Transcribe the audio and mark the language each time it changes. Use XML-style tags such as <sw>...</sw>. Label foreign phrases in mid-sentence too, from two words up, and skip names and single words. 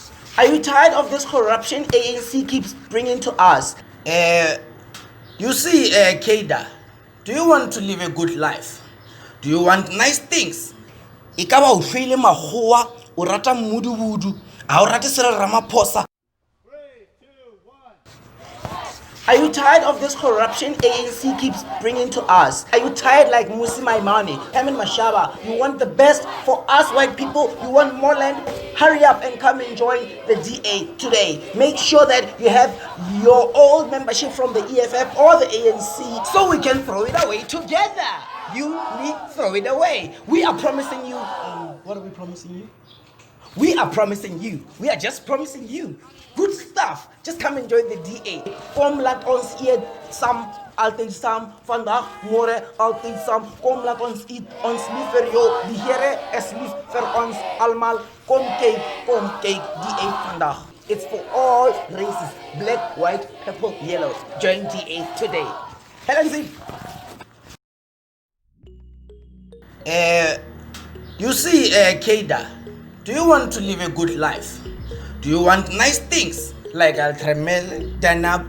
<en>Are you tired of this corruption ANC keeps bringing to us? You see, Keida, do you want to live a good life? Do you want nice things?</en> <tn>Ikaba o hwile magoa, o rata mmudubudu, a o rate Cyril Ramaphosa.</tn> <en>3, 2, 1. Are you tired of this corruption ANC keeps bringing to us? Are you tired like Musi Maimane, Haman Mashaba? You want the best for us white people? You want more land? Hurry up and come and join the DA today. Make sure that you have your old membership from the EFF or the ANC So we can throw it away together. You need throw it away. We are promising you. What are we promising you? We are promising you. We are just promising you good stuff. Just come and join the DA.</en> <af>Kom laat ons eet sam, altyd sam. Vandag, môre, altyd sam. Kom laat ons eet. Ons lief vir jou. Die Here is lief vir ons almal. Kom kyk DA vandag.</af> <en>It's for all races. Black, white, purple, yellow. Join DA today. Helen, You see, Keida, do you want to live a good life? Do you want nice things like Ultramel, Danab?</en>